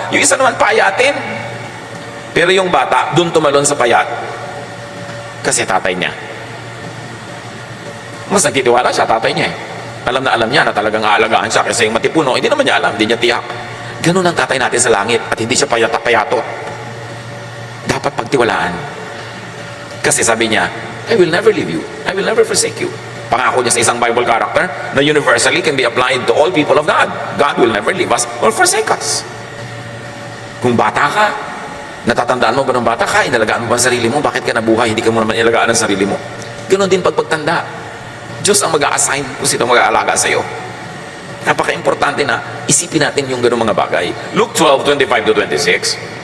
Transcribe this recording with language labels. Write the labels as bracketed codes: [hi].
[tl] Yung isa naman payatin. Pero yung bata, doon tumalon sa payat. Kasi tatay niya. Mas nagtitiwala siya, tatay niya eh. Alam na alam niya na talagang aalagaan siya kasi yung matipuno, hindi naman niya alam, hindi niya tiyak. Ganun ang tatay natin sa langit at hindi siya payato. Dapat pagtiwalaan. Kasi sabi niya, [en] I will never leave you. I will never forsake you. [tl] Pangako niya sa isang [en] Bible character na universally can be applied to all people of God. God will never leave us or forsake us. [tl] Kung bata ka, natatandaan mo ba ng bata ka, inalagaan mo ba ang sarili mo? Bakit ka nabuhay? Hindi ka mo naman inalagaan ang sarili mo. Ganon din pagtanda. Diyos ang mag-a-assign kung sino mag-aalaga sa iyo. Napaka-importante na isipin natin yung ganung mga bagay. Luke 12:25-26.